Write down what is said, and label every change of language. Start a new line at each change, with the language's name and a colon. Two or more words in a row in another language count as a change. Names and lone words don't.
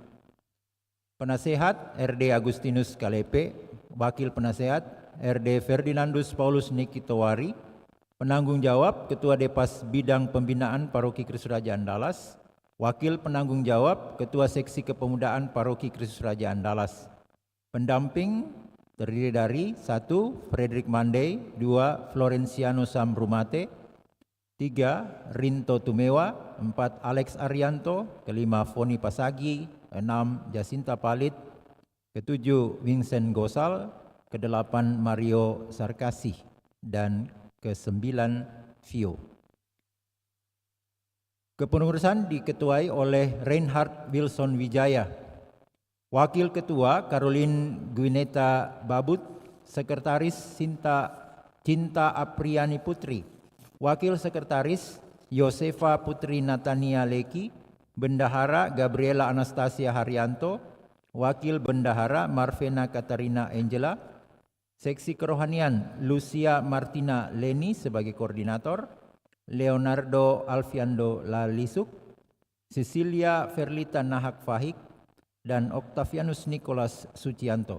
Indonesian: Penasehat RD Agustinus Kalepe, Wakil Penasehat RD Ferdinandus Paulus Nikitowari, penanggung jawab Ketua Depas Bidang Pembinaan Paroki Kristus Raja Andalas, Wakil Penanggung Jawab Ketua Seksi Kepemudaan Paroki Kristus Raja Andalas. Pendamping terdiri dari 1. Frederick Mandey, 2. Florenciano Samrumate, 3. Rinto Tumewa, 4. Alex Arianto, 5. Foni Pasagi, 6. Jacinta Palit, 7. Vincent Gosal, 8. Mario Sarkasi, dan 9. Vio. Kepengurusan diketuai oleh Reinhard Wilson Wijaya, Wakil Ketua Caroline Gwineta Babut, Sekretaris Cinta Apriani Putri, Wakil Sekretaris Yosefa Putri Natania Leki, Bendahara Gabriela Anastasia Haryanto, Wakil Bendahara Marvena Katarina Angela, Seksi Kerohanian Lucia Martina Leni sebagai koordinator, Leonardo Alfiando Lalisuk, Cecilia Ferlita Nahak Fahik, dan Octavianus Nicholas Sucianto.